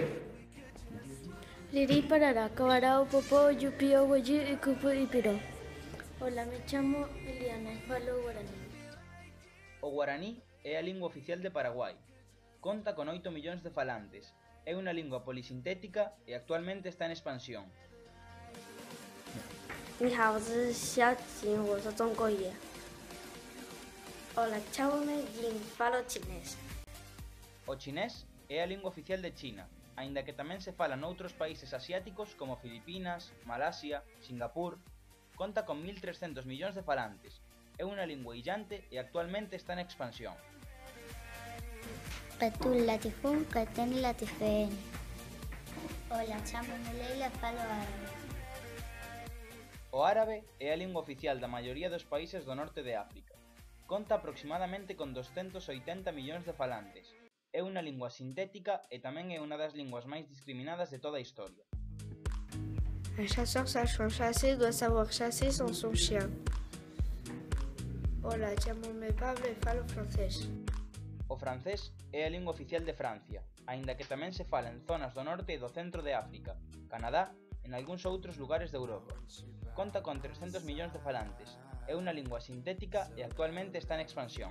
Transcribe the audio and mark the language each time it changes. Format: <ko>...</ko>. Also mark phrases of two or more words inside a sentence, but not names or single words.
<gn>Riri parará, cabará o popó, yupío, guayí e cupo e piró.</gn> <gl>Hola, me chamo Eliana e falo guaraní. O guaraní é a lingua oficial de Paraguai. Conta con 8 millóns de falantes. É unha lingua polisintética e actualmente está en expansión.</gl> <zh>你好，我是小金，我是中国人。</zh> <gl>Hola, chámame Jin, falo chinés. O chinés é a lingua oficial de China, aínda que tamén se fala noutros países asiáticos como Filipinas, Malasia, Singapur. Conta con 1.300 millóns de falantes. É unha lingua illante e actualmente está en expansión.</gl> <ar>قط لطيف، قطة لطيفة.</ar> <gl>Hola, chámame Leila, falo árabe. O árabe é a lingua oficial da maioría dos países do norte de África. Conta aproximadamente con 280 millóns de falantes. É unha lingua sintética e tamén é unha das linguas máis discriminadas de toda a historia.</gl> <fr>Un chasseur sache chasser doit savoir chasser sans son chien.</fr> <gl>Hola, chámame Pablo e falo francés. O francés é a lingua oficial de Francia, aínda que tamén se fala en zonas do norte e do centro de África, Canadá e en algúns outros lugares de Europa. Conta con 300 millóns de falantes. É unha lingua sintética e actualmente está en expansión.</gl>